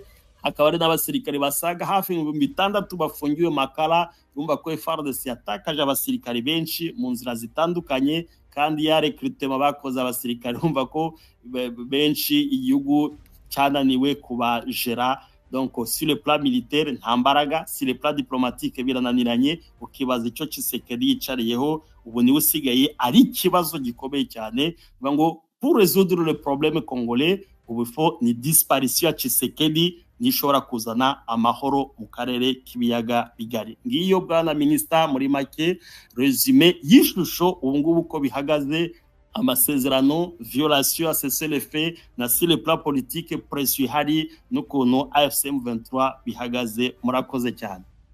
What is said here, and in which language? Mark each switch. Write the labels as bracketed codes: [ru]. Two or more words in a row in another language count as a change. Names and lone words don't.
[rw] Hakaba ari n'abasirikare basaga hafi 6,000 bafungiwe Makala. Yumva ko FARDC yatakaje abasirikare benshi mu nzira zitandukanye, kandi ya recrutement bakoze abasirikare umva ko benshi igihugu cyananiwe kubajera. [fr] Donc sur le plan militaire [rw] nta mbaraga, [fr] sur le plan diplomatique birananiranye. [rw] Ukibaza icyo Tshisekedi yicariyeho ubu ni usigaye ari ikibazo gikomeye cyane. Ngo [fr] pour résoudre le problème congolais [rw] ubu faut ni disparition ya Tshisekedi nishobora kuzana amahoro mu karere k'ibiyaga bigari. Ngiyo bwana minister muri make resume y'ishusho ubu ngubu ko bihagaze, amasezerano, [fr] violation, cessez-le-feu na sur le plan politique, pression [rw] hari n'ukuntu AFCM 23 bihagaze. Murakoze cyane.